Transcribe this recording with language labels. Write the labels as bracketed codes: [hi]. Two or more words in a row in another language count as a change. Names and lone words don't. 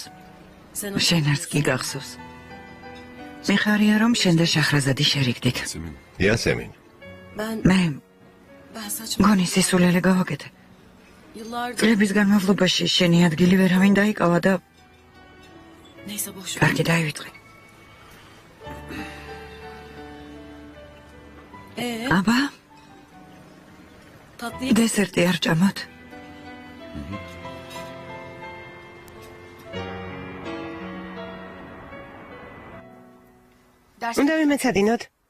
[ka] შენ არც კი გახსოვს. მიხარია რომ შენ და შაჰრაზადი შერიგდით. იასემინ. მე გონი სისულელე გავაკეთე. წლების განმავლობაში შენი ადგილი ვერავინ დაიკავა და [tr] Neyse boş ver. [ka] კარგი დაივიწყე. აბა, [tr] Tatlıyı [ka] დესერტი არ ჭამოთ? უნდა ვიმეცადინოთ.